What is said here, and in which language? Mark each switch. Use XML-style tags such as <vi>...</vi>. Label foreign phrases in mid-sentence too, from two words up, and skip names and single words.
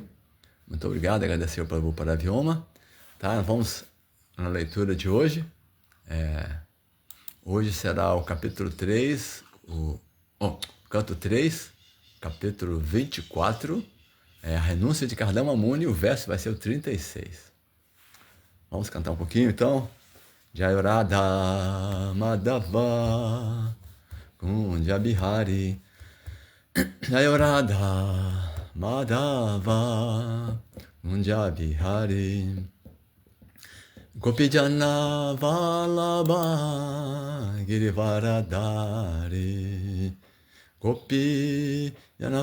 <pt>Muito obrigado, agradecer ao Prabhupada Vyoma. Tá, vamos na leitura de hoje. Hoje será o capítulo 3, canto 3, capítulo 24, a renúncia de Kardama Muni, o verso vai ser o 36. Vamos cantar um pouquinho então.</pt> <sa>Jayarada Madhava Kunja Bihari Jayarada Madhava Kunja Bihari Gopijana Vallabha Girivaradari Gopijana</sa>